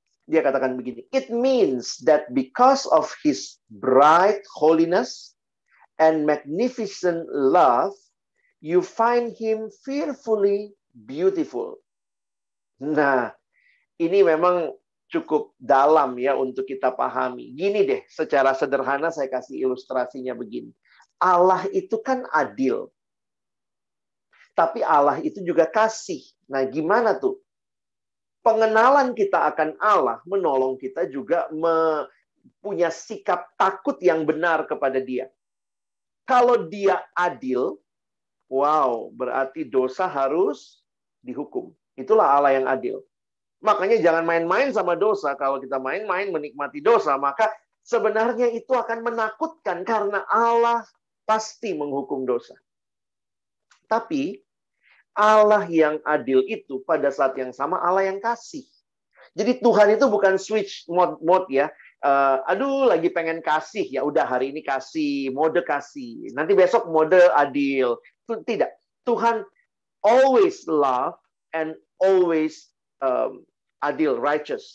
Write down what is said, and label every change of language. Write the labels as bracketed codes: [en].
[id] Dia katakan begini, [en] it means that because of His bright holiness and magnificent love, you find Him fearfully beautiful. [id] Nah, ini memang cukup dalam ya untuk kita pahami. Gini deh, secara sederhana saya kasih ilustrasinya begini. Allah itu kan adil. Tapi Allah itu juga kasih. Nah, gimana tuh? Pengenalan kita akan Allah menolong kita juga punya sikap takut yang benar kepada Dia. Kalau Dia adil, wow, berarti dosa harus dihukum. Itulah Allah yang adil. Makanya jangan main-main sama dosa. Kalau kita main-main menikmati dosa, maka sebenarnya itu akan menakutkan karena Allah pasti menghukum dosa. Tapi Allah yang adil itu pada saat yang sama Allah yang kasih. Jadi Tuhan itu bukan switch mode ya. Aduh lagi pengen kasih, ya udah hari ini kasih, mode kasih. Nanti besok mode adil. Tidak. [en] Tuhan always love and always adil, righteous.